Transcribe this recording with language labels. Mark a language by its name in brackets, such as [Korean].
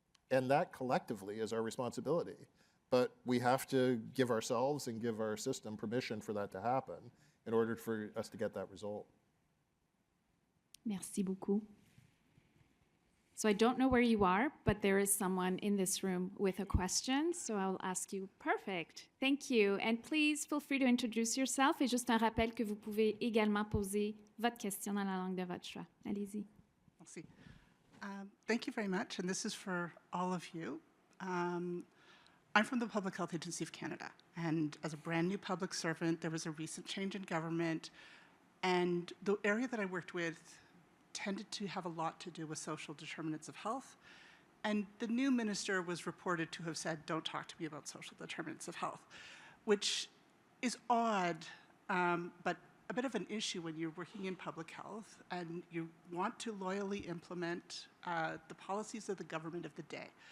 [English] And that collectively is our responsibility. But we have to give ourselves and give our system permission for that to happen in order for us to get that result. [French] Merci beaucoup. [English] So I don't know where you are, but there is someone in this room with a question, so I'll ask you. Perfect. Thank you. And please feel free to introduce yourself. [French] Et juste un rappel que vous pouvez également poser votre question dans la langue de votre choix. Allez-y. Merci. [English] Thank you very much, and this is for all of you. I'm from the Public Health Agency of Canada, and as a brand new public servant, there was a recent change in government, and the area that I worked with tended to have a lot to do with social determinants of health, and the new minister was reported to have said, "Don't talk to me about social determinants of health," which is odd, but a bit of an issue when you're working in public health and you want to loyally implement the policies of the government of the day.